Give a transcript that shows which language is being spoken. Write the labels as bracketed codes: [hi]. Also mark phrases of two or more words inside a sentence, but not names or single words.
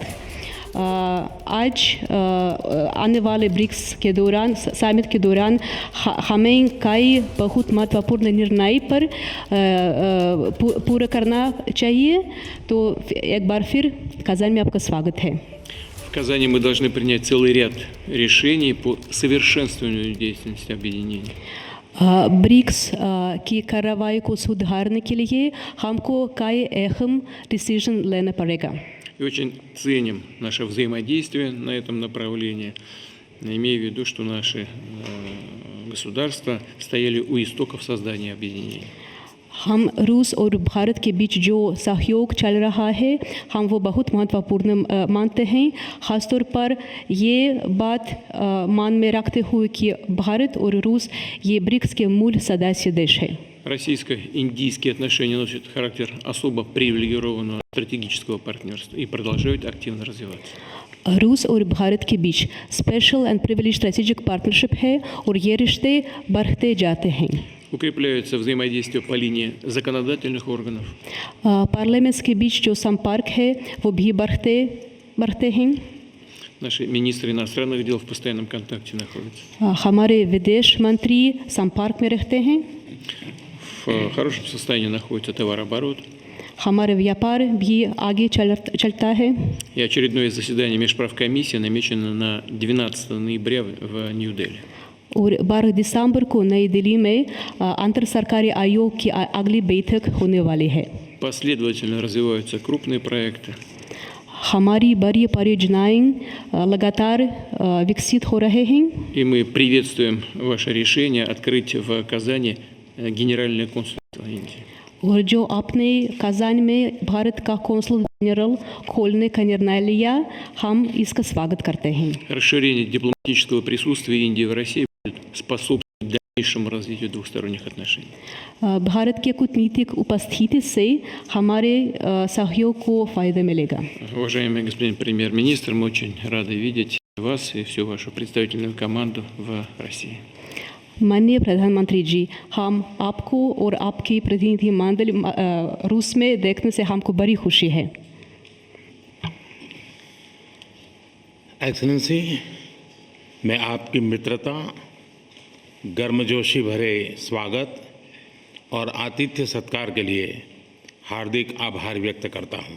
[hi] आज आने वाले ब्रिक्स के दौरान, समिट के दौरान हमें कई बहुत महत्वपूर्ण निर्णय पर पूरा करना चाहिए। तो एक बार फिर कजान में आपका स्वागत है। [ru] В Казани мы должны принять целый ряд решений по совершенствованию деятельности объединения. [hi] ब्रिक्स की कार्रवाई को सुधारने के लिए हमको कई अहम डिसीजन लेना पड़ेगा। [ru] И очень ценим наше взаимодействие на этом направлении, имея в виду, что наши государства стояли у истоков создания объединения. [hi] हम रूस और भारत के बीच जो सहयोग चल रहा है हम वो बहुत महत्वपूर्ण मानते हैं, ख़ासतौर पर ये बात मान में रखते हुए कि भारत और रूस ये ब्रिक्स के मूल सदस्य देश है। [ru] Российско-индийские отношения носят характер особо привилегированного стратегического партнерства и продолжают активно развиваться. [hi] रूस और भारत के बीच [en] special and privilege strategic partnership [hi] है और ये रिश्ते बढ़ते जाते हैं। [ru] Укрепляется взаимодействие по линии законодательных органов. [hi] पार्लियामेंट्स के बीच जो संपर्क है वो भी बढ़ते हैं। [ru] Наши министры иностранных дел в постоянном контакте находятся. [hi] हमारे विदेश मंत्री संपर्क में रहते हैं। [ru] В хорошем состоянии находится товарооборот. [hi] हमारे व्यापार भी आगे चलता है। [ru] И очередное заседание межправкомиссии намечено на 12 ноября в Нью-Дели. [hi] और 12 दिसंबर को नई दिल्ली में अंतर सरकारी आयोग की अगली बैठक होने वाली है। [ru] Последовательно развиваются крупные проекты. [hi] हमारी बड़ी परियोजनाएं लगातार विकसित हो रहे हैं। [ru] И мы приветствуем ваше решение открыть в Казани Генеральное консульство Индии. [hi] और जो आपने कजान में भारत का कौंसल जनरल खोलने का निर्णय लिया, हम इसका स्वागत करते हैं। [ru] Расширение дипломатического присутствия Индии в России будет способствовать дальнейшему развитию двухсторонних отношений. [hi] भारत के कूटनीतिक उपस्थिति से हमारे सहयोग को फ़ायदा मिलेगा। [ru] Уважаемый господин премьер-министр, мы очень рады видеть вас и всю вашу представительную команду в России. [hi] माननीय प्रधानमंत्री जी, हम आपको और आपकी प्रतिनिधि मंडल रूस में देखने से हमको बड़ी खुशी है। एक्सेलेंसी, मैं आपकी मित्रता, गर्मजोशी भरे स्वागत और आतिथ्य सत्कार के लिए हार्दिक आभार व्यक्त करता हूँ।